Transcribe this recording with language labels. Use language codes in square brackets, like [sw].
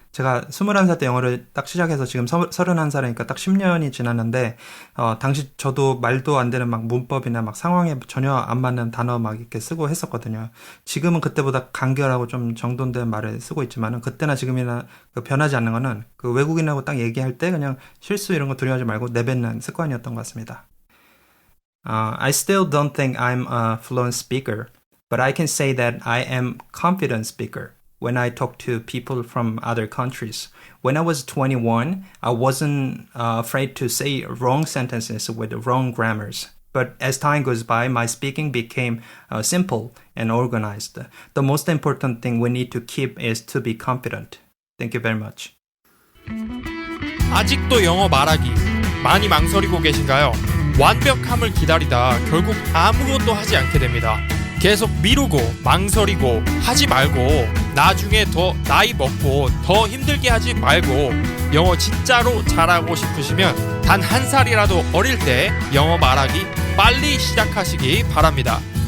[ko] 제가 21살 때 영어를 딱 시작해서 지금 31살이니까 딱 10년이 지났는데, 당시 저도 말도 안 되는 막 문법이나 막 상황에 전혀 안 맞는 단어 막 이렇게 쓰고 했었거든요. 지금은 그때보다 간결하고 좀 정돈된 말을 쓰고 있지만은, 그때나 지금이나 변하지 않는 거는 그 외국인하고 딱 얘기할 때 그냥 실수 이런 거 두려워하지 말고 내뱉는 습관이었던 것 같습니다. [en] I still don't think I'm a fluent speaker, but I can say that I am confident speaker. When I talk to people from other countries. When I was 21, I wasn't afraid to say wrong sentences with wrong grammars. But as time goes by, my speaking became simple and organized. The most important thing we need to keep is to be confident. Thank you very much. [ko] 아직도 영어 말하기 많이 망설이고 계신가요? 완벽함을 기다리다 결국 아무것도 하지 않게 됩니다. 계속 미루고 망설이고 하지 말고 나중에 더 나이 먹고 더 힘들게 하지 말고 영어 진짜로 잘하고 싶으시면 단 한 살이라도 어릴 때 영어 말하기 빨리 시작하시기 바랍니다.